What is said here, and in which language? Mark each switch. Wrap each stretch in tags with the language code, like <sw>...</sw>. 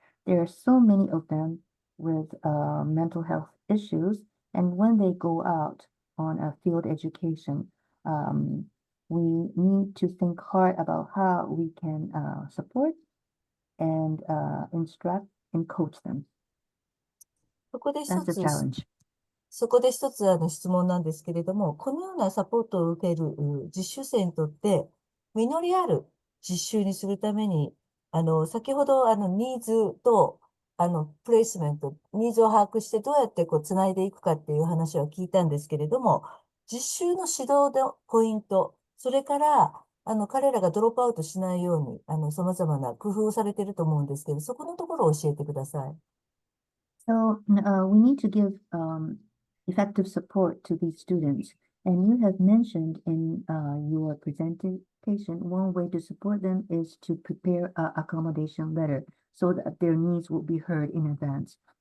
<en>There are so many of them with mental health issues, and when they go out on a field education, we need to think hard about how we can support and instruct and coach them.</en> <ja>そこで一</ja> <en>That's the</en> <ja>つ、</ja> <en>challenge.</en> <ja>そこで一つ質問なんですけれども、このようなサポートを受ける実習生にとって、実りある実習にするために、先ほどニーズとプレイスメント、ニーズを把握してどうやってつないでいくかっていう話は聞いたんですけれども、実習の指導のポイント、それから彼らがドロップアウトしないように、様々な工夫をされていると思うんですけど、そこのところを教えてください。</ja> <en>So we need to give effective support to these students. And you have mentioned in your presentation, one way to support them is to prepare an accommodation letter so that their needs will be heard in advance.</en>